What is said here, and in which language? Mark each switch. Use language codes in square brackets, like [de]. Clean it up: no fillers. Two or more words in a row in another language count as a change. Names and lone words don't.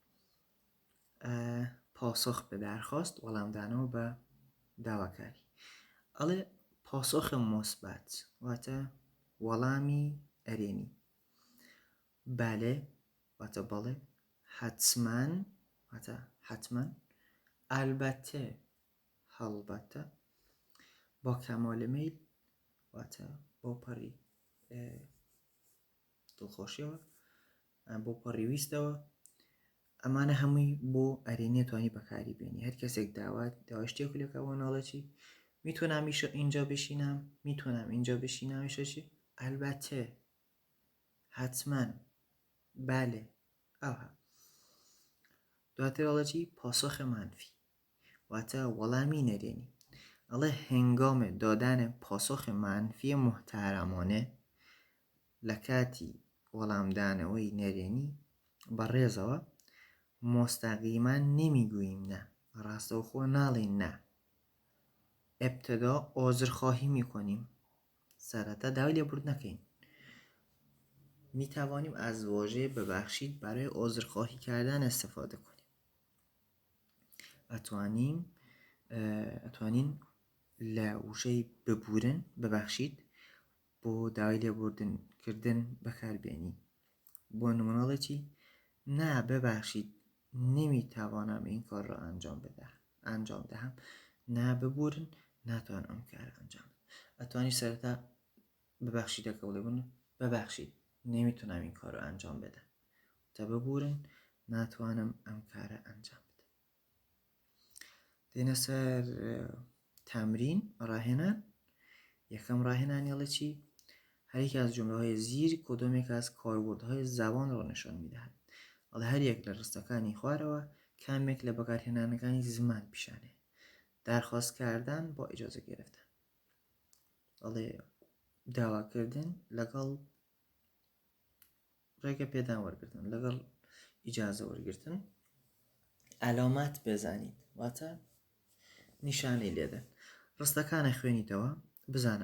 [fa] پاسخ بە دەرخواست [ckb] وەڵامدانەوە بە داواکاری. ئەڵێ [fa] پاسخ مثبت [ckb] واتە وەڵامی ئەرێنی، بەڵێ واتە بەڵێ، حتما واتە حتما، ئەلبەتە هەڵبەتە، [fa] با کەمالی میل [ckb] واتە بۆ پەڕی دڵخۆشیەوە بۆ پەڕی ویستەوە ئەمانە هەمووی بۆ ئەرێنێ توانی بەکاری بێنی هەر کەسێک داوای شتێک لێکە بۆ ناڵەتی [fa] میتونم اینجا بشینم میتونم اینجا بشینم چی البته حتما بله [ckb] ئەوها دواتر ئەڵەتی [fa] پاسۆخ منفی [ckb] واتە وەڵامی نەرێنی ئەڵێ [fa] هەنگامە دادن پاسۆخ منفی محتەرەمانە [ckb] لە کاتی وەڵامدانەوەی نەرێنی بەڕێزەوە [fa] مستقیما نمیگوییم نه [ckb] ڕاستەوخۆ ناڵین [fa] نه ابتدا عذرخواهی میکنیم [ckb] سرەتا داوای لێبورد نەکەین [fa] میتوانیم از واژه ببخشید برای عذرخواهی کردن استفاده کنیم [ckb] ئەتوانین لە وشەی ببورن ببخشید بۆ داوای لێبوردن کردن بەکاربێنی بۆ نمونەڵێکی [fa] نه ببخشید نمیتوانم این کار را انجام دهم [ckb] نه ببورن ناتوانم ئەم کارە ئەنجام ئەتوانی سەرەتا ببخشیدەکە بڵێ بن [fa] ببخشید نمیتونم این کار رو انجام بدم [ckb] تا ببورن ناتوانم ئەم کارە ئەنجام بدم دێنە سەر تەمرین ڕاهێنان یەکەم ڕاهێنانیڵە چی هەر [fa] از جمله‌های زیر کدامێک از کاربردهای زبان را نشان می‌دهد [ckb] ئەڵێ هەر یەک لە ڕستەکانی خوارەوە کامێک لە بەکارهێنانەکانی زمان پیشانێ [fa] درخواست کردن با اجازه گرفتن [ckb] ئەڵێ داواکردن لەگەڵ ڕێگە پێدان وەرگرتن لەگەڵ ئیجازە وەرگرتن [fa] علامات بزانید [ckb] واتە نیشانەی لێدەن ڕستەکانە خوێنیتەوە بزانە